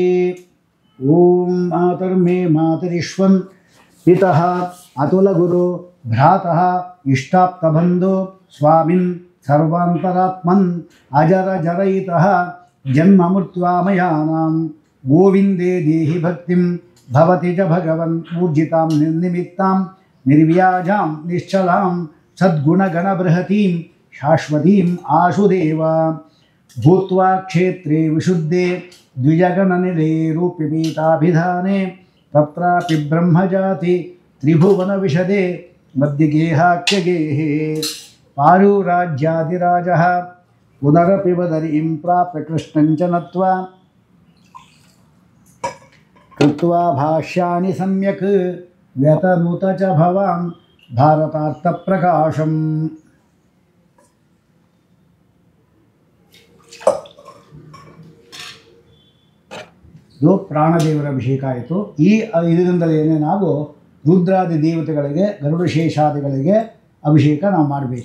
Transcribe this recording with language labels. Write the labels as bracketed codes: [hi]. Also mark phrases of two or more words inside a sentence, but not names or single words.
[sa] ॐ मातर्मे मातरिश्वन् पितः अतुलगुरु भ्रातः इष्टाप्तबन्धो स्वामिन् सर्वान्तरात्मन् अजरजरयितः जन्ममृत्वामयानां गोविन्दे देहि भक्तिं भवति च भगवन् ऊर्जितां निर्निमित्तां निर्व्याजां निश्चलां सद्गुणगणबृहतीं शाश्वतीं आशुदेव. भूत्वा क्षेत्रे विशुद्धे द्विजगणनिलये रूप्यपीठाभिधाने तत्रापि ब्रह्मजाति त्रिभुवन विशदे मध्यगेहाख्यगेहे. पारिव्राज्याधिराजः पुनरपि बदरीं प्राप्य कृष्णं च नत्वा कृत्वा भाष्याणि सम्यक् व्यतनुत च भवान् भारतार्थप्रकाशम्. [kn] ಇದು ಪ್ರಾಣದೇವರ ಅಭಿಷೇಕ ಆಯಿತು. ಈ ಇದರಿಂದಲೇ ನಾವು ರುದ್ರಾದಿ ದೇವತೆಗಳಿಗೆ ಗರುಡಶೇಷಾದಿಗಳಿಗೆ ಅಭಿಷೇಕ ನಾವು ಮಾಡಬೇಕು.